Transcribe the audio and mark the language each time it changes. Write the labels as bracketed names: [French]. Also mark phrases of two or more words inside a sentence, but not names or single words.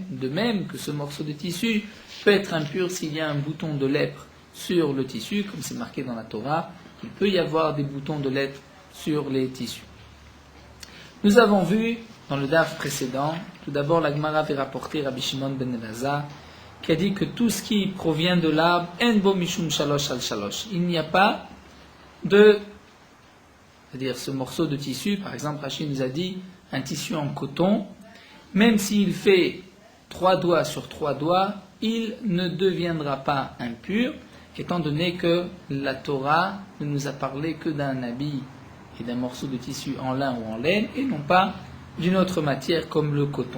[French] De même que ce morceau de tissu peut être impur s'il y a un bouton de lèpre sur le tissu, comme c'est marqué dans la Torah, il peut y avoir des boutons de lèpre sur les tissus. Nous avons vu dans le daf précédent, tout d'abord la Gemara avait rapporté Rabbi Shimon ben Elazar, qui a dit que tout ce qui provient de l'arbre, [Hebrew] אין בו משום שלש על שלש, [French] il n'y a pas de, c'est-à-dire ce morceau de tissu, par exemple Rachid nous a dit, un tissu en coton, même s'il fait 3 doigts sur 3 doigts, il ne deviendra pas impur, étant donné que la Torah ne nous a parlé que d'un habit et d'un morceau de tissu en lin ou en laine, et non pas d'une autre matière comme le coton.